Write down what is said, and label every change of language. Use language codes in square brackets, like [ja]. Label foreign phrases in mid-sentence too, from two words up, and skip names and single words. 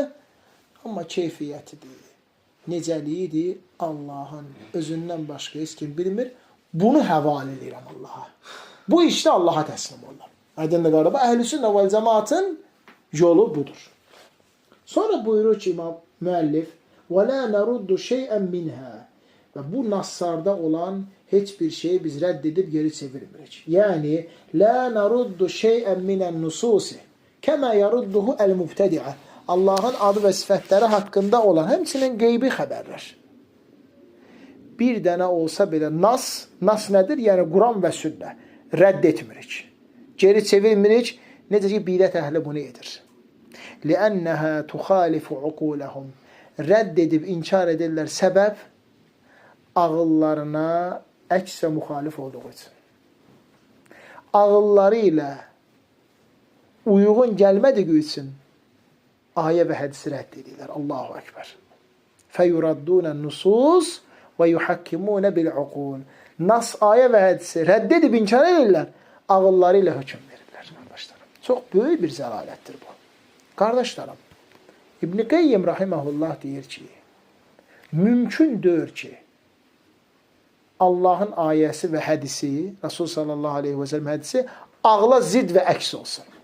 [az] Amma keyfiyyətidir, necəliyidir, Allahın özündən başqa heç kim bilmir. Bunu həvalə edirəm Allaha. Bu işdə Allaha təslim olurlar. Aydındır qardaşlar. [ar] أهل السنة والجماعة [az] yolu budur. Sonra buyurur ki, İmam müəllif, [ar] وَلَا نَرُدُّ شَيْئًا مِنْهَا. [az] Və bu nassarda olan heç bir şeyi biz rədd edib geri çevirmirik. Yəni, [ar] لَا نَرُدُّ شَيْئًا مِنَ النُّسُوسِ كَمَا يَرُدُّهُ الْمُبْتَدِعَ. [az] Allahın adı və sifətləri haqqında olan həmçinin qeybi xəbərlər. Bir dənə olsa belə nas nədir? Yəni, Quran və sünnə. Rədd etmirik. Geri çevirmirik. Necə ki, bidət əhli bunu edir. [ar] لِأَنَّهَا تُخَالِفُ عُقُولَهُمْ. [az] Rədd edib, inkar edirlər. Səbəb, ağıllarına əks və müxalif olduğu üçün. Ağılları ilə uyğun gəlmədiyi üçün ayə və hədisi rədd edirlər. [ar] الله أكبر. فَيُرَدُّونَ النُّسُوسِ وَيُحَكِّمُونَ بِالْعُقُولِ. [az] Nas, ayə və hədisi rədd edib, inkar edirlər. Ağılları ilə hökm verirlər. Qardaşlarım. Çox böyük bir zəlalətdir bu. Qardaşlarım, İbn Qayyim rahimehullah deyir ki, mümkün deyil ki, Allahın ayəsi və hədisi, Rasul [ar] صلى الله عليه وسلم [az] hədisi ağla zid və əks olsun.